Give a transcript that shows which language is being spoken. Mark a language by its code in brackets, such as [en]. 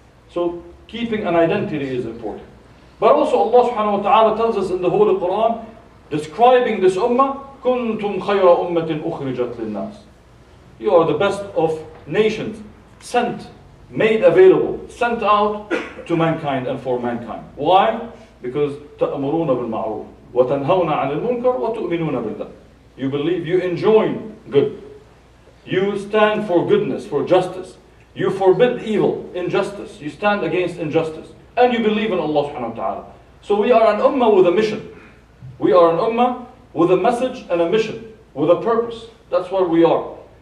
[en] So keeping an identity is important. But also Allah subhanahu wa ta'ala tells us in the Holy Quran, describing this ummah, [ar] كُنْتُمْ خَيْرَ أُمَّةٍ أُخْرِجَتْ لِلنَّاسِ. [en] You are the best of nations, sent, made available, sent out to mankind and for mankind. Why? Because [ar] تَأْمُرُونَ بِالْمَعْرُوفِ وَتَنْهَوْنَ عَنِ الْمُنْكَرِ وَتُؤْمِنُونَ بِاللَّهِ. [en] You believe, you enjoin good. You stand for goodness, for justice. You forbid evil, injustice. You stand against injustice. And you believe in Allah subhanahu wa ta'ala. So we are an ummah with a mission. We are an ummah with a message and a mission, with a purpose. That's what we are.